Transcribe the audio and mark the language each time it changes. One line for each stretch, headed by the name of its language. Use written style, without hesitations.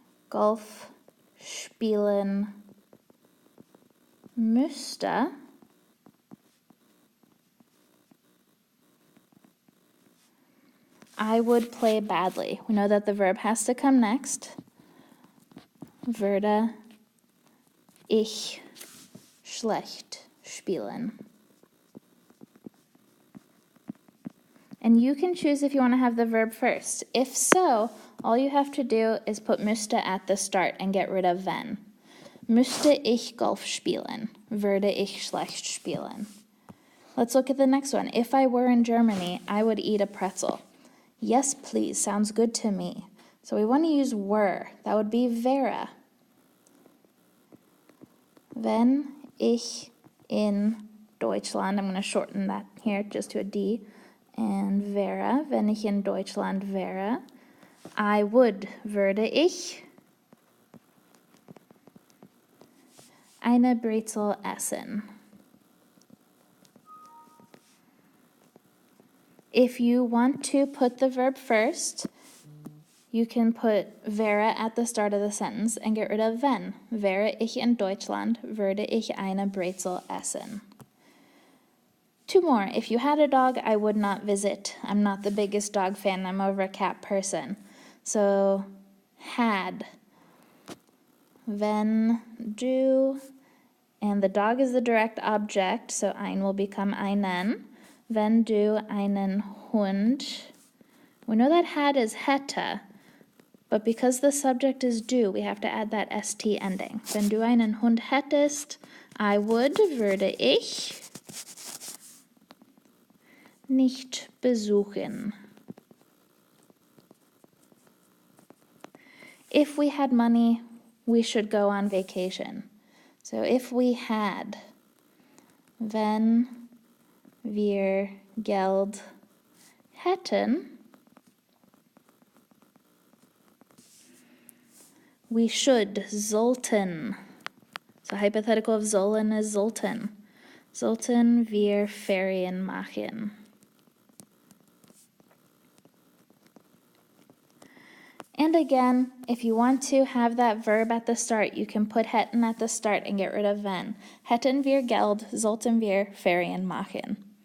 German: Golf spielen müsste,
English: I would play badly. We know that the verb has to come next.
German: Würde ich schlecht spielen.
English: And you can choose if you want to have the verb first. If so, all you have to do is put müsste at the start and get rid of wenn.
German: Müsste ich Golf spielen? Würde ich schlecht spielen?
English: Let's look at the next one. If I were in Germany, I would eat a pretzel. Yes, please, sounds good to me. So we want to use were. That would be wäre.
German: Wenn ich in Deutschland,
English: I'm going to shorten that here just to a D, and
German: wäre, wenn ich in Deutschland wäre,
English: I would,
German: würde ich, eine Brezel essen.
English: If you want to put the verb first, you can put wäre at the start of the sentence and get rid of wenn.
German: Wäre ich in Deutschland, würde ich eine Brezel essen.
English: Two more. If you had a dog, I would not visit. I'm not the biggest dog fan. I'm more of a cat person. So, had.
German: Wenn du,
English: and the dog is the direct object, so ein will become einen.
German: Wenn du einen Hund,
English: we know that had is hätte, but because the subject is du, we have to add that st ending.
German: Wenn du einen Hund hättest,
English: I would,
German: würde ich, nicht besuchen.
English: If we had money, we should go on vacation. So if we had,
German: wenn wir Geld hätten,
English: we should, sollten. So hypothetical of sollen is sollten.
German: Sollten wir Ferien machen.
English: And again, if you want to have that verb at the start, you can put hätten at the start and get rid of wenn.
German: Hätten wir Geld, sollten wir Ferien machen.